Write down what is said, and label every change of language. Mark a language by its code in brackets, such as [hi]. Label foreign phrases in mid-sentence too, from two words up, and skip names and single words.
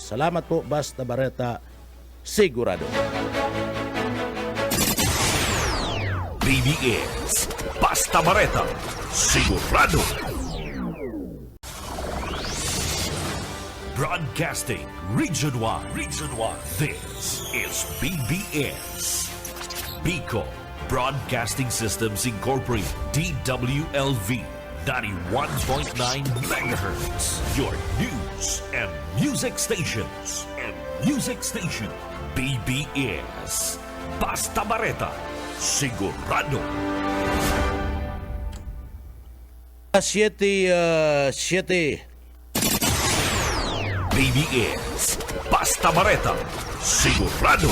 [bik] Salamat po, basta bareta, sigurado. BBS Basta Bareta, sigurado. [en] Broadcasting Region 1. This is BBS. Bicol Broadcasting Systems Incorporated, DWLV 91.9 megahertz. Your news and music stations. [bik] BBS Basta Bareta, sigurado. 7. BBS Basta Bareta, sigurado.